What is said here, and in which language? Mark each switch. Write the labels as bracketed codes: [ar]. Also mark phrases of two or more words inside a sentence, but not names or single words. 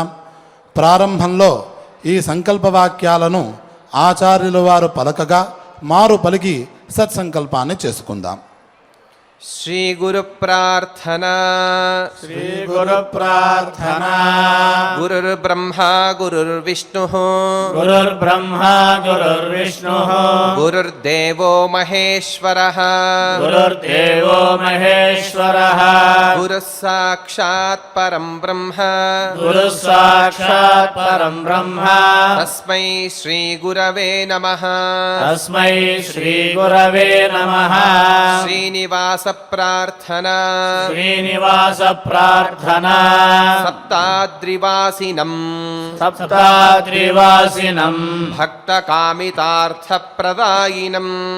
[te] ప్రారంభంలో ఈ సంకల్పవాక్యాలను ఆచార్యుల వారు పలకగా మారు పలికి సత్సంకల్పాన్ని చేసుకుందాం. [sa] శ్రీ గురు ప్రార్థనా. శ్రీ గురు ప్రార్థనా. గురుర్బ్రహ్మా గురుర్విష్ణుః గురుర్బ్రహ్మా గురుర్విష్ణుః గురుర్దేవో మహేశ్వరః గురుర్దేవో మహేశ్వరః గురుః సాక్షాత్ పరం బ్రహ్మ గురుః సాక్షాత్ పరం బ్రహ్మ తస్మై శ్రీ గురవే నమః. తస్మై శ్రీ గురవే నమః. శ్రీనివాస ప్రార్థనా. శ్రీనివాస ప్రార్థనా. సప్తాద్రివాసినం సప్తాద్రివాసినం భక్తకామితార్థప్రదాయినం